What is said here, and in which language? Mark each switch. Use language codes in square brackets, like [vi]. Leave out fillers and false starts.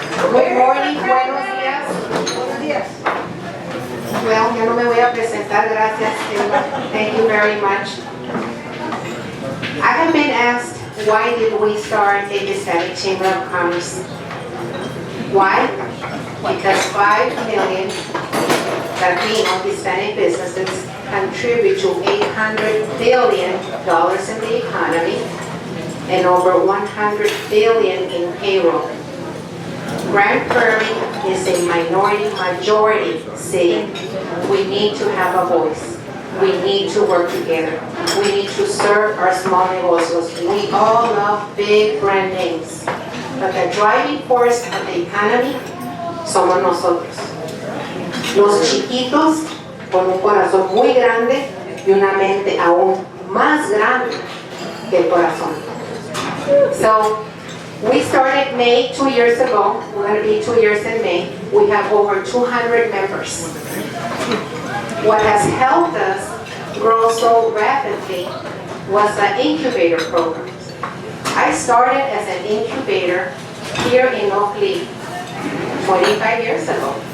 [en] Good morning, [es] buenos días. Buenos días. [en] Well, [es] ya no me voy a presentar, gracias. [en] Thank you very much. I have been asked why did we start a Hispanic Chamber of Commerce? Why? Because 5 million Latino Hispanic businesses contribute to $800 billion in the economy and over 100 billion in payroll. Grand Prairie is a majority city. We need to have a voice. We need to work together. We need to serve our small negocios. We all love big brand names, but the driving force of the economy [es] somos nosotros. Los chiquitos con un corazón muy grande y una mente aún más grande que el corazón. [en] So, we started May 2 years ago. We're going to be 2 years in May. We have over 200 members. What has helped us grow so rapidly was the incubator program. I started as an incubator here in Oak Leaf 25 years ago.